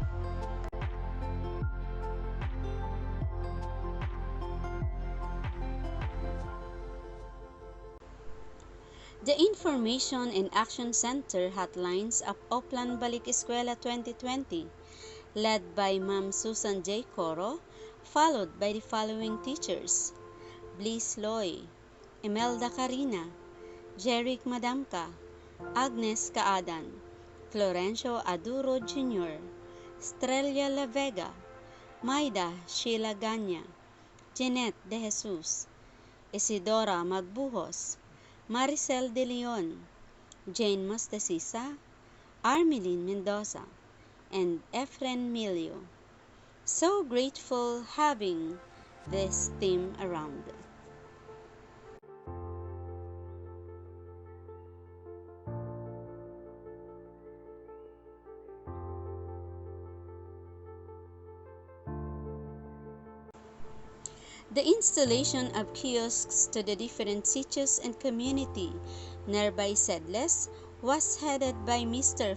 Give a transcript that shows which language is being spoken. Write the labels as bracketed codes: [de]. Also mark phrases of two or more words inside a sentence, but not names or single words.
[en] The Information and Action Center hotlines of Oplan Balik Eskwela 2020, led by Ma'am Susan J. Coro, followed by the following teachers: Bliss Loy, Imelda Carina, Jeric Madamka, Agnes Kaadan, Florencio Aduro Jr., Strelia La Vega, Maida Sheila Ganya, Jeanette De Jesus, Isidora Magbuhos, Maricel De Leon, Jane Mostasisa, Armelin Mendoza, and Efren Milio. So grateful having this team around. The installation of kiosks to the different sitios and community nearby CEDLES was headed by Mr.